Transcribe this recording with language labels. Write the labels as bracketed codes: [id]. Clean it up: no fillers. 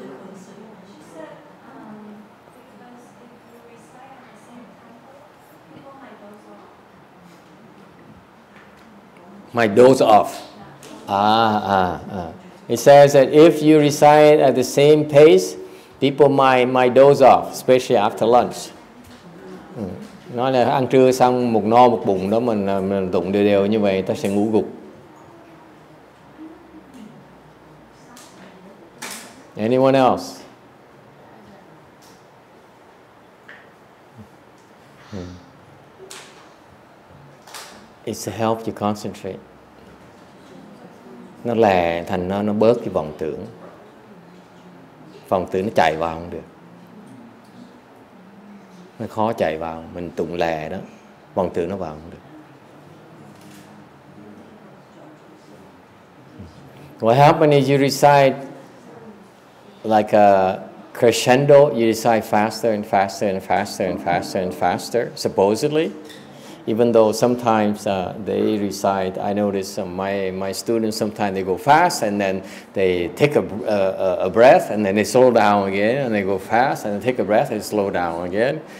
[en] She said, because if you recite at the same tempo, people might doze off. might doze off. It says that if you recite at the same pace, people might doze off, especially after lunch. [vi] Nói là ăn trưa xong một no một bụng đó mình tụng đều đều như vậy, ta sẽ ngủ gục. [en] Anyone else? It's to help you concentrate. [vi] Nó lè thành nó bớt cái vọng tưởng. Vọng tưởng nó chạy vào không được. Nó khó chạy vào, mình tụng lè đó, vọng tưởng nó vào không được. [en] What happens is you recite like a crescendo, you recite faster and faster and faster and faster and faster, supposedly. Even though sometimes they recite, I notice my students, sometimes they go fast and then they take a breath and then they slow down again and they go fast and they take a breath and slow down again.